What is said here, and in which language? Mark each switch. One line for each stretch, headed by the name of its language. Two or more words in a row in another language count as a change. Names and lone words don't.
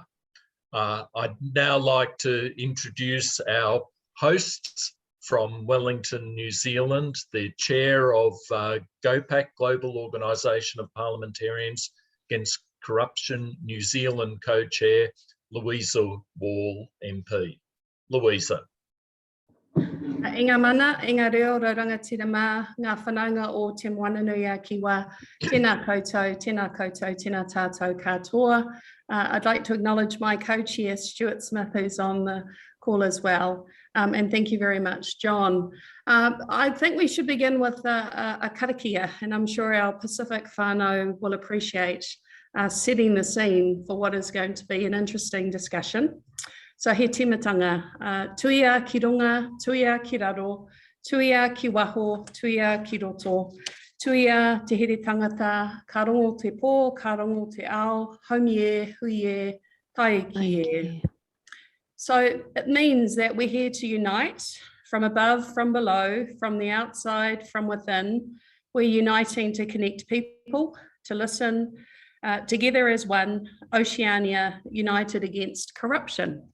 English: I'd now like to introduce our hosts from Wellington, New Zealand, the chair of GOPAC, Global Organisation of Parliamentarians Against Corruption, New Zealand co-chair, Louisa Wall MP. Louisa.
Māori: Inga mana, inga reo, rauranga tirama, ngā whanaunga o Te Moananui a Kiwa, tēnā koutou, tēnā koutou, tēnā tātou katoa.
English: I'd like to acknowledge my co-chair, Stuart Smith, who's on the call as well. And thank you very much, John. I think we should begin with a karakia, and I'm sure our Pacific whānau will appreciate setting the scene for what is going to be an interesting discussion.
Māori: So he timatanga, tuia ki runga, tuia ki raro, tuia ki waho, tuia ki roto, tuia te here tangata, ka rongo te pō, ka rongo te ao, haumi e, hui e, tai ki e.
English: So it means that we're here to unite from above, from below, from the outside, from within. We're uniting to connect people, to listen, together as one, Oceania, united against corruption.